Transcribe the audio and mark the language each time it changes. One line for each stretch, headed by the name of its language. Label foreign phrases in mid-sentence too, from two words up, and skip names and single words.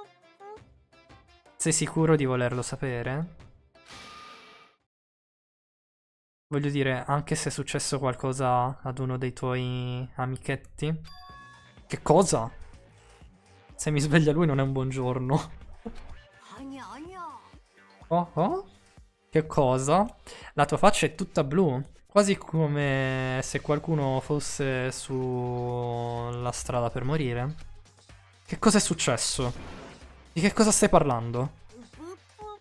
Italian: Sei sicuro di volerlo sapere? Voglio dire, anche se è successo qualcosa ad uno dei tuoi amichetti. Che cosa? Se mi sveglia lui non è un buongiorno. はにゃにゃ。 Oh oh? Che cosa? La tua faccia è tutta blu. Quasi come se qualcuno fosse sulla strada per morire. Che cosa è successo? Di che cosa stai parlando? ぷぷぷ。